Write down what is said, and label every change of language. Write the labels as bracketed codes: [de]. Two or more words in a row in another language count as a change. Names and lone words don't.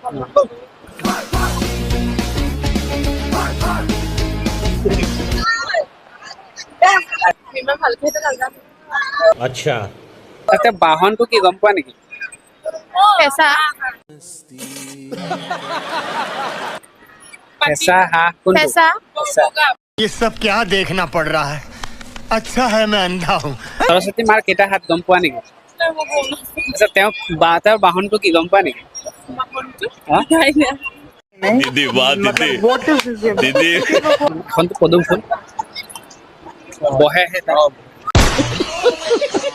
[as] ইমান ভালকে সেইটো নাজানো अच्छा তাতে বাহনটো কি গম পোৱা নেকি পেছা পেঁচা হাঁহ কোনটো পেছা পেঁচা [hi] ये सब क्या देखना पड़ रहा है अच्छा है मैं अंधा हूँ [as] সৰস্বতী মাৰ কেইটা হাত গম পোৱা নেকি আচ্ছা তেওঁৰ বাহনটো কি গম পোৱা নেকি হা? [hi] दीदी वाह दीदी दीदी [as] আসনটো পদুম ফুল বহেহে তাত